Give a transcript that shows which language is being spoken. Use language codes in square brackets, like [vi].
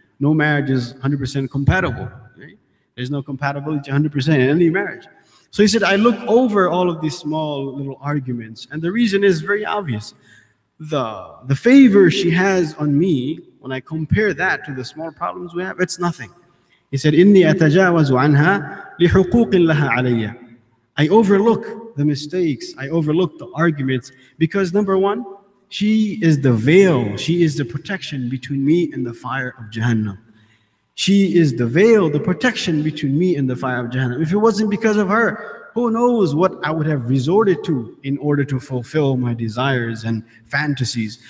[en] No marriage is 100% compatible. Right? There's no compatibility 100% in any marriage. So he said, I look over all of these small little arguments, and the reason is very obvious. The favor she has on me, when I compare that to the small problems we have, it's nothing. He said, [ar] إِنِّي أَتَجَاوَزُ عَنْهَا لِحُقُوقٍ لَهَا عَلَيَّ. [en] I overlook the mistakes, I overlook the arguments, because number one, she is the veil, she is the protection between me and the fire of Jahannam. She is the veil, the protection between me and the fire of Jahannam. If it wasn't because of her, who knows what I would have resorted to in order to fulfill my desires and fantasies.